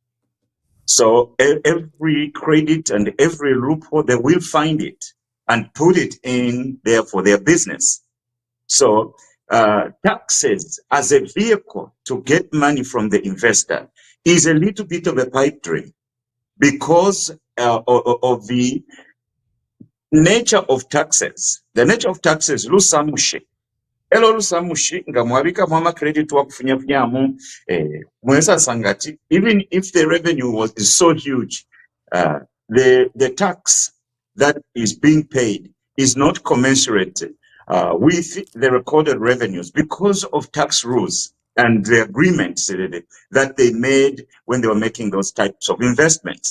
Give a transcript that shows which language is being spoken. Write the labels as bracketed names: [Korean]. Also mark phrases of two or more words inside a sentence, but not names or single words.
[English] So every credit and every loophole, they will find it and put it in there for their business. So taxes as a vehicle to get money from the investor is a little bit of a pipe dream because of the nature of taxes. The nature of taxes, [Bemba] lusamushi. Elo lusamushi, nga mwabika mwama credit wa kufunyafunyamu, mwesa sangati, [English] even if the revenue is so huge, the tax that is being paid is not commensurate with the recorded revenues because of tax rules and the agreements that they made when they were making those types of investments.